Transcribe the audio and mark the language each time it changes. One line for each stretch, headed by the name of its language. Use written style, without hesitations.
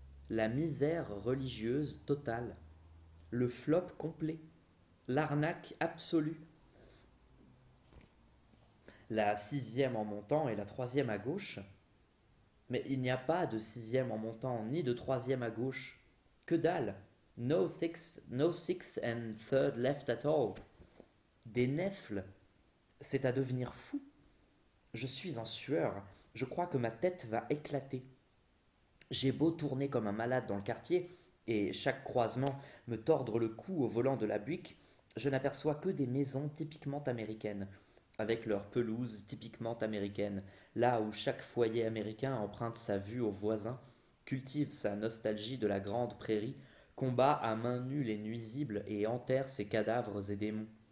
French: La misère religieuse totale, le flop complet, l'arnaque absolue. La 6e en montant et la 3e à gauche. Mais il n'y a pas de 6e en montant, ni de 3e à gauche. Que dalle!
English: No sixth and third left at all.
French: Des nèfles, c'est à devenir fou. Je suis en sueur, je crois que ma tête va éclater. J'ai beau tourner comme un malade dans le quartier, et chaque croisement me tordre le cou au volant de la Buick, je n'aperçois que des maisons typiquement américaines, avec leurs pelouses typiquement américaines, là où chaque foyer américain emprunte sa vue aux voisins, cultive sa nostalgie de la grande prairie, combat à main nue les nuisibles et enterre ses cadavres et démons.